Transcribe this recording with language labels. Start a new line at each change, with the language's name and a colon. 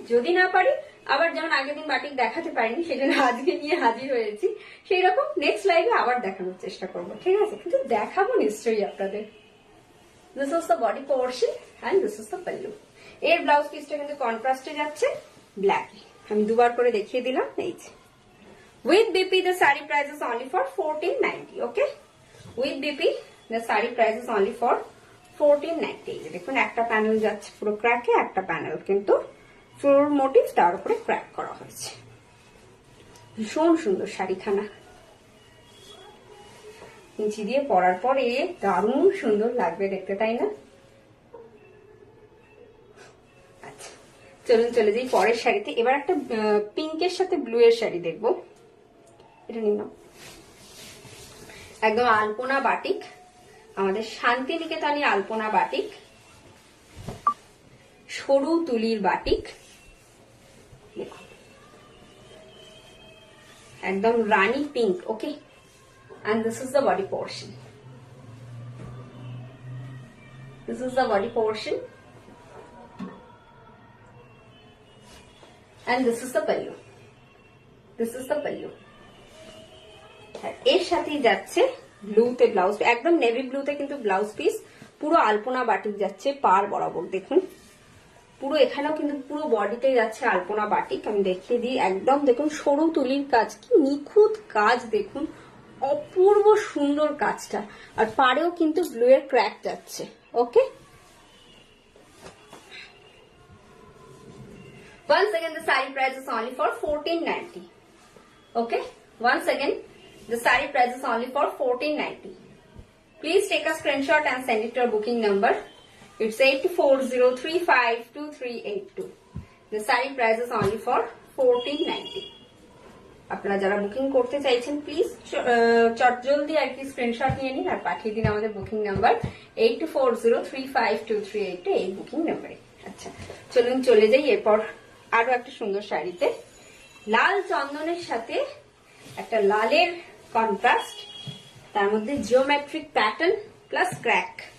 Bangla: যদি না পারি, আবার যেমন আগের দিন বাটিক দেখাতে পারিনি সেজন্য আজকে নিয়ে হাজির হয়েছি, সেই রকম নেক্সট লাইভে আবার দেখানোর চেষ্টা করব, ঠিক আছে? কিন্তু দেখাবো নিশ্চয়ই আপনাদের।
English: This is the body portion and this is the pallu.
Bangla: এর ব্লাউজ পিসটা কিন্তু কন্ট্রাস্টে যাচ্ছে ব্ল্যাক, আমি দুবার করে দেখিয়ে দিলাম। এই যে
English: with BP the saree price is only for 1490, okay, with BP the saree price is only for 1490।
Bangla: দেখুন একটা প্যানেল যাচ্ছে পুরো ক্র্যাকে, একটা প্যানেল কিন্তু ফ্লোরাল মোটিভ তার উপরে ক্র্যাক করা হয়েছে। ভীষণ সুন্দর শাড়িখানা, নিচে দিয়ে পরার পরে দারুণ সুন্দর লাগবে দেখতে, তাই না? আচ্ছা চলুন চলে যাই পরের শাড়িতে। এবার একটা পিঙ্কের সাথে ব্লু এর শাড়ি দেখবো, এটা নিন। একদম আলপনা বাটিক, আমাদের শান্তিনিকেতনে আলপনা বাটিক, সরু তুলির বাটিক, দেখুন একদম রানী pink,
English: Okay, and this is the body portion, this is the body portion and this is the pallu, this is the pallu।
Bangla: এর সাথেই যাচ্ছে ব্লুতে ব্লাউজ, একদম নেভি ব্লুতে কিন্তু ব্লাউজ পিস, পুরো আলপনা বাটিক যাচ্ছে পার বরাবর, দেখুন পুরো এখানেও কিন্তু পুরো বডিতে যাচ্ছে আলপনা বাটিক। আমি দেখিয়ে দিই, একদম দেখুন সরু তুলির কাজ, কি নিখুঁত কাজ, দেখুন অপূর্ব সুন্দর কাজটা, আর পাড়েও কিন্তু ব্লু এর ক্র্যাক যাচ্ছে, ওকে।
English: Once again the saree price is only for 1490, okay, once again the saree price is only for 1490। Please take a screenshot and send it to our booking number, it's 84035238 the saree price is only for 1490।
Bangla: আপনারা যারা booking করতে চাইছেন please চটজলদি আর কি screenshot নিয়ে নিন আর পাঠিয়ে দিন আমাদের বুকিং নাম্বার 84035238 এই বুকিং নাম্বারে। আচ্ছা চলুন চলে যাই এরপর আরো একটা সুন্দর শাড়িতে, লাল চন্দনের সাথে একটা লালের কন্ট্রাস্ট, তার মধ্যে জিওমেট্রিক প্যাটার্ন প্লাস ক্র্যাক।